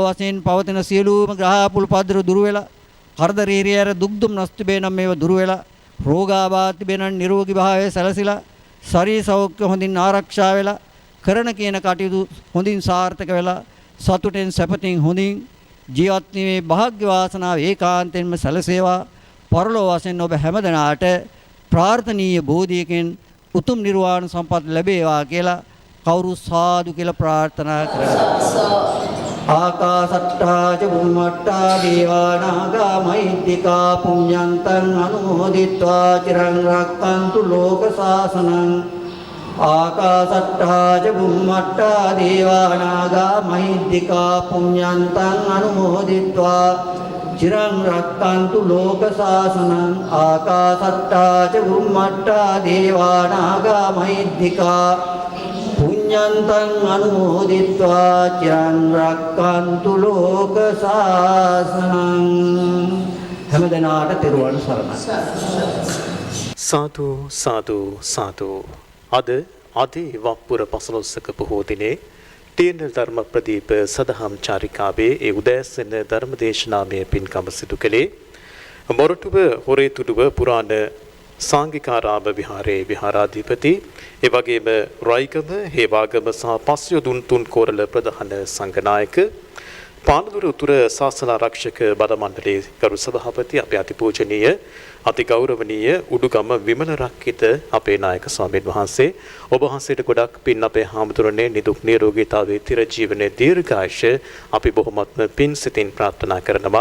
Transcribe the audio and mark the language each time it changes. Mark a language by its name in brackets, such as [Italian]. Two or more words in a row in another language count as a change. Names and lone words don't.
[Sinhala] වශයෙන් පවතින සියලුම ග්‍රහාපුල් පද්දර දුර වෙලා කරදර හිරියර දුක් දුම්නස් තිබේ නම් මේව දුර වෙලා රෝගාබාධ තිබේ නම් නිරෝගී භාවය සැලසිලා ශරීර සෞඛ්‍ය හොඳින් ආරක්ෂා වෙලා කරන කියන කටයුතු හොඳින් සාර්ථක වෙලා සතුටෙන් සැපතින් හොඳින් ජීවත් වීමේ වාසනාව වාසනාව ඒකාන්තයෙන්ම සැලසේවා පරලෝ වශයෙන් ඔබ හැමදෙනාට ප්‍රාර්ථනීය බෝධියකින් උතුම් නිර්වාණ සම්පත් ලැබේවා කියලා කවුරු සාදු කියලා ප්‍රාර්ථනා කරනවා. [Pali] ආකාසට්ටා ච බුම්මට්ටා දේවා නාග මහිද්దికා පුඤ්ඤන්තං අනුමෝදිත්වා චිරං රක්ඛන්තු ලෝක සාසනං. ආකාසට්ටා ච බුම්මට්ටා දේවා නාග මහිද්దికා පුඤ්ඤන්තං අනුමෝදිත්වා චිරං රක්ඛන්තු ලෝක සාසනං. ආකාසට්ටා ච බුම්මට්ටා දේවා නාග මහිද්దికා පුඤ්ඤන්තං අනුමෝදිත්වා චිරං රක්ඛන්තු ලෝක සාසනං. [Sinhala] හැමදෙනාට තෙරුවන් සරණයි. සාදු සාදු සාදු. අද අදී වප්පුර පසළොස්වක පොහෝ දිනේ TNL ධර්ම ප්‍රදීප සදහම් චාරිකාවේ ඒ උදෑසන ධර්මදේශනාමය පින්කම සිදු කළේ මොරටුව හොරේතුඩුව පුරාණ සංඝිකාරාම විහාරයේ විහාරාධිපති ඒ වගේම රයිගම හේවාගම සහ පස්යොදුන් තුන් කෝරළ ප්‍රධාන සංඝනායක පානදුර උතුර ශාසන ආරක්ෂක බල මණ්ඩලයේ ගරු සභාපති අපේ අතිපූජනීය අතිගෞරවනීය උඩුගම විමල රක්කිත අපේ නායක ස්වාමීන් වහන්සේ ඔබ වහන්සේට ගොඩක් පින් අපේ හාමුදුරනේ නිදුක් නිරෝගීතාවයේ තිර ජීවනයේ දීර්ඝායුෂ අපි බොහොමත්ම පින් සිතින් ප්‍රාර්ථනා කරනවා.